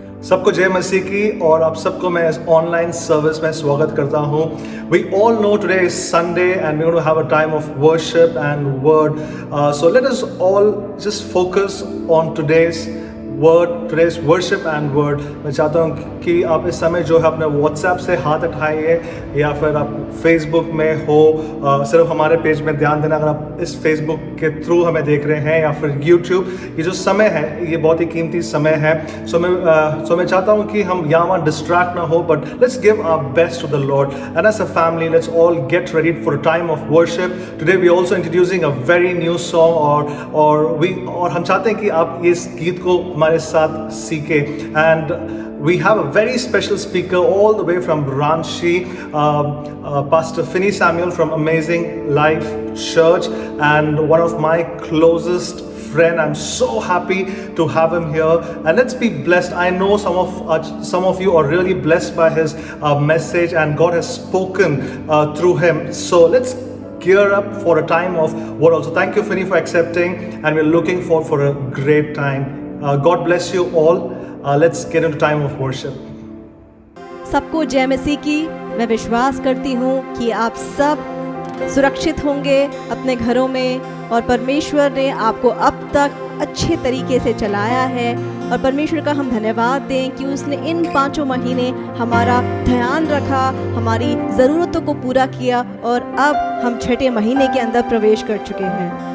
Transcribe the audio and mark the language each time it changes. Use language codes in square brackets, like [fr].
[hi] सबको जय मसीह की और आप सबको मैं इस ऑनलाइन सर्विस में स्वागत करता हूँ. [en] We all know today is Sunday and we're going to have a time of worship and word. So let us all just focus on today's word, today's worship and word. [hi] मैं चाहता हूँ कि आप इस समय जो है अपने WhatsApp से हाथ उठाइए या फिर आप Facebook में हो, सिर्फ हमारे पेज में ध्यान देना. अगर आप इस Facebook के थ्रू हमें देख रहे हैं या फिर YouTube, ये जो समय है ये बहुत ही कीमती समय है. सो मैं चाहता हूँ कि हम यहाँ वहाँ डिस्ट्रैक्ट ना हो, [en] But let's give our best to the lord and as a family let's all get ready for a time of worship. Today we also introducing a very new song [hi] और हम चाहते हैं कि आप इस गीत को हमारे साथ सीखें. [en] And we have a very special speaker all the way from Ranchi, Pastor Finney Samuel from Amazing Life Church, and one of my closest friend. I'm so happy to have him here, and let's be blessed. I know some of you are really blessed by his message, and God has spoken through him. So let's gear up for a time of word also. Thank you, Finney, for accepting, and we're looking forward for a great time. God bless you all. Let's get into time of worship. [hi] सबको जय मसीह की. मैं विश्वास करती हूँ कि आप सब सुरक्षित होंगे अपने घरों में, और परमेश्वर ने आपको अब तक अच्छे तरीके से चलाया है. और परमेश्वर का हम धन्यवाद दें कि उसने इन 5 महीने हमारा ध्यान रखा, हमारी ज़रूरतों को पूरा किया, और अब हम 6ठे महीने के अंदर प्रवेश कर चुके हैं.